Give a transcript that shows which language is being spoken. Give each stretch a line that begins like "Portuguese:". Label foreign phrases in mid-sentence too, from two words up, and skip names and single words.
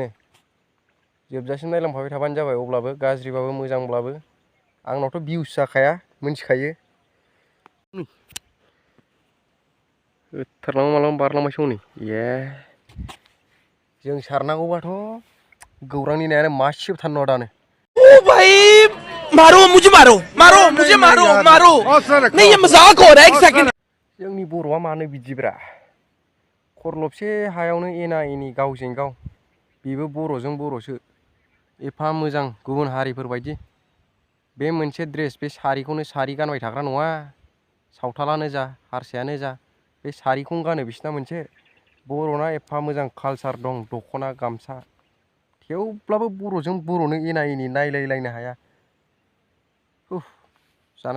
Bodo: जोबजासिम नायलांफाबाय थाबानो जाबाय अब्लाबो गाज्रिबाबो मोजांब्लाबो। आंनावथ' भिउस जाखाया मिथिखायो। होथारलांबा मालाबा बारलांबायसो हनै ए जों सारनांगौबाथ' गौरांनि नायानो मासेबो थानाय नङा दानो।
Hindi: ओ भाई मारो मुझे मारो मारो मुझे मारो मारो नहीं ये मजाक हो रहा है एक सेकंड।
Bodo: जोंनि बर'आ मानो बिदिब्रा खरलबसे हायावनो एना एनि गावजों गाव बेबो बर'जों बर'सो एफा मोजां गुबुन हारिफोर बायदि बे मोनसे ड्रेस बे सारिखौनो सारि गानबाय थाग्रा नङा। सावथालानो जा हारसायानो जा बे सारिखौनो गानो बिसिना मोनसे बर'ना एफा मोजां कालसार दं दख'ना गामसा थेवब्लाबो बर'जों बर'नो एना एनि नायलायलायनो हाया जानाय